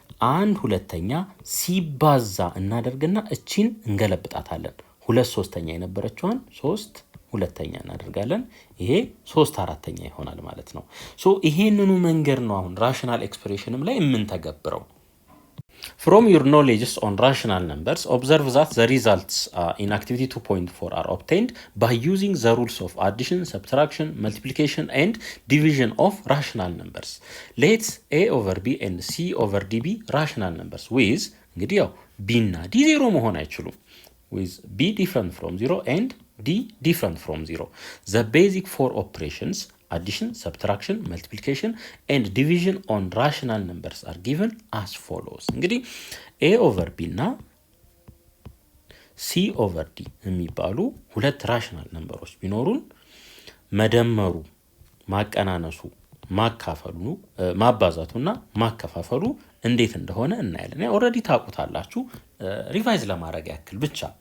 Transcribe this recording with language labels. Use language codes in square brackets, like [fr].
[am] 1/2 ሲባዛ እናደርግና እቺን እንገለብጣታለን። 2/3 የነበረችዋን 3/2 እናደርጋለን። ይሄ 3/4 ይሆናል ማለት ነው። ሶ ይሄንኑ መንገድ ነው አሁን ራሽናል ኤክስፕሬሽንም ላይ የምንተገብረው። [en] From your knowledge on rational numbers, observe that the results in activity 2.4 are obtained by using the rules of addition, subtraction, multiplication and division of rational numbers. Let a over b and c over d be rational numbers with [am] እንግዲህ ያው b እና d ዜሮ መሆን አይችሉም። [en] with b different from 0 and d different from 0. The basic four operations addition, subtraction, multiplication and division on rational numbers are given as follows. [am] እንግዲህ a over b እና c over d የሚባሉ ሁለት ራሽናል ነምበሮች ቢኖሩን መደመሩ፣ ማቀናነሱ፣ ማካፈሉ፣ ማባዛቱና ማከፋፈሉ እንዴት እንደሆነ እናያለን። ኦልሬዲ ታውቁታላችሁ፣ ሪቫይዝ ለማድረግ ያክል ብቻ።